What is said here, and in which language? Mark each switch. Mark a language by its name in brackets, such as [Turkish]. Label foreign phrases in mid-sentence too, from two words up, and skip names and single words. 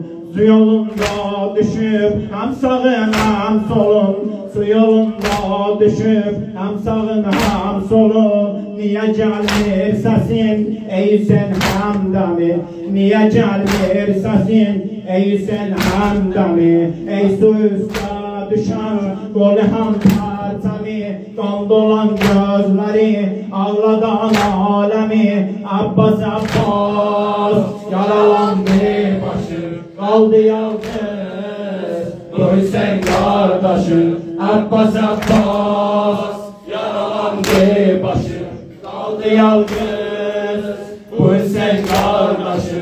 [Turkish] Su yolunda düşüp hem sağın hem solun, su yolunda düşüp hem sağın hem solun. [Azerbaijani] Niye gelmir sesin ey Hüseyin Həmdəmi, niye gelmir sesin ey Hüseyin Həmdəmi. Ey su üstə düşən Qolihan pərçəmi, qan dolan gözləri, ağladan aləmi. [Turkish] Abbas Abbas yaralandı başım, kaldı yalgız bu Hüseyin kardeşim. Abbas Abbas yaralandı başım, kaldı yalgız bu Hüseyin kardeşim.